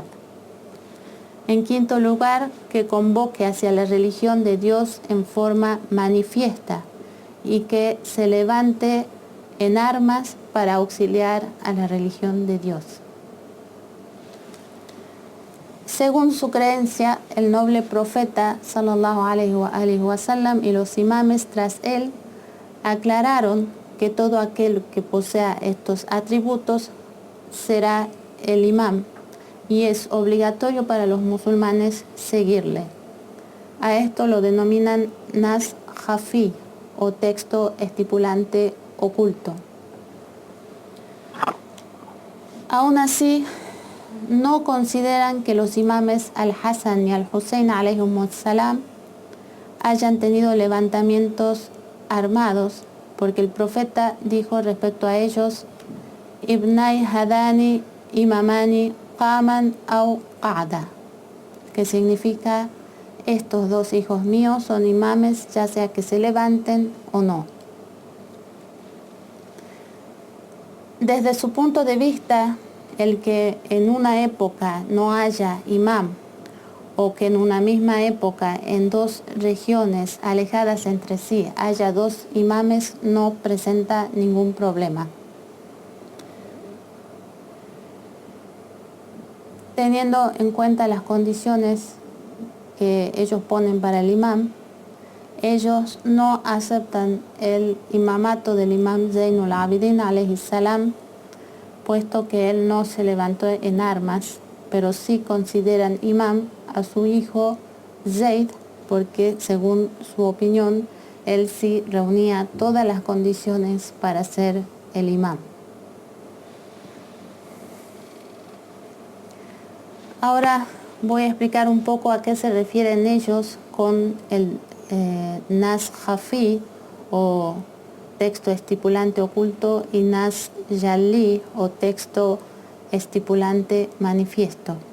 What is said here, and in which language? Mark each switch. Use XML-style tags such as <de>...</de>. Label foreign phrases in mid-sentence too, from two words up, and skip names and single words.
<es>En quinto lugar, que convoque hacia la religión de Dios en forma manifiesta y que se levante en armas para auxiliar a la religión de Dios. Según su creencia, el noble profeta</es> <ar>صلى الله عليه وسلم</ar> <es>y los imames tras él aclararon que todo aquel que posea estos atributos será el imam y es obligatorio para los musulmanes seguirle. A esto lo denominan</es> <ar>نص خفي</ar> <es>o texto estipulante oculto. Aún así, no consideran que los imames al-Hassan y al-Hussein</es> <ar>عليهم السلام</ar> <es>hayan tenido levantamientos armados, porque el profeta dijo respecto a ellos:</es> <ar>ابناي هذان إمامان قاما أو قعدا,</ar> <es>que significa: estos dos hijos míos son imames, ya sea que se levanten o no. Desde su punto de vista, el que en una época no haya imam o que en una misma época en dos regiones alejadas entre sí haya dos imames no presenta ningún problema. Teniendo en cuenta las condiciones que ellos ponen para el imam, ellos no aceptan el imamato del imam Zainul Abidin</es> <ar>عليه السلام,</ar> <es>puesto que él no se levantó en armas, pero sí consideran imam a su hijo Zayd, porque según su opinión, él sí reunía todas las condiciones para ser el imam. Ahora voy a explicar un poco a qué se refieren ellos con el</es> <ar>نص خفي</ar> <es>o texto estipulante oculto y</es> <ar>نص جلي</ar> <es>o texto estipulante manifiesto.</es>